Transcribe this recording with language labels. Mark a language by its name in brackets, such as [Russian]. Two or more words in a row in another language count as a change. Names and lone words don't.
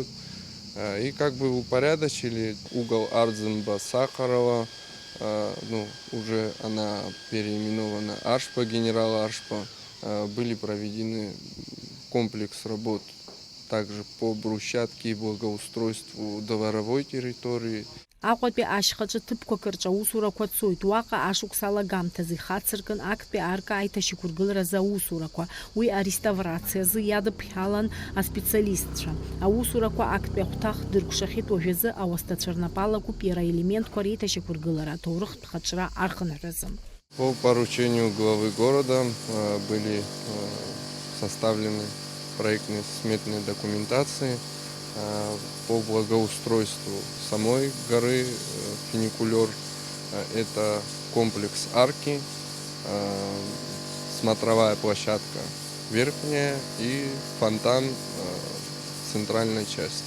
[Russian] И как бы упорядочили угол Ардзенба-Сахарова, уже она переименована Ашпа, генерала Ашпа. Были проведены комплекс работ также по брусчатке и благоустройству дворовой территории. [Abkhazian] Аҟәатәи ашьхаҿы ҭыԥқәак рҿы аусурақәа цоит. Уаҟа ашықәс алагамҭазы ихацыркын актәи арка аиҭашьақәыргыларазы аусурақәа, уи ареставрациазы иадыԥхьалан аспециалистцәа. Аусурақәа актәи ахәҭа хдыркәшахьеит. Уажәазы ауасҭацәа рнапалакуп иара аелементқәа реиҭашьақәыргылара аҭоурыхтә хаҿра архынҳәразы. [Russian] По поручению главы города были составлены проектные сметные документации по благоустройству самой горы фуникулер. Это комплекс арки, смотровая площадка верхняя и фонтан в центральной части.